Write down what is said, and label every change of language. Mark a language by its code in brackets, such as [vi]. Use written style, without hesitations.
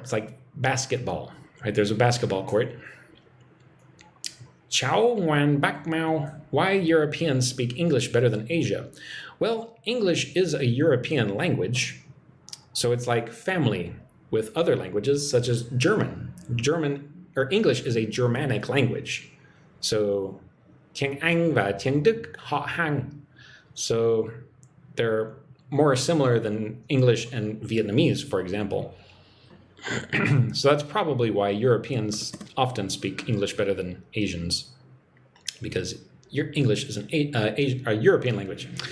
[en] It's like basketball. Right? There's a basketball court. Chow Wan Bak Mao. Why Europeans speak English better than Asia? Well, English is a European language, so it's like family with other languages such as German. English is a Germanic language. [vi] So tiếng Anh và tiếng Đức họ hàng. [en] So they're more similar than English and Vietnamese, for example. So that's probably why Europeans often speak English better than Asians, because your English is a European language.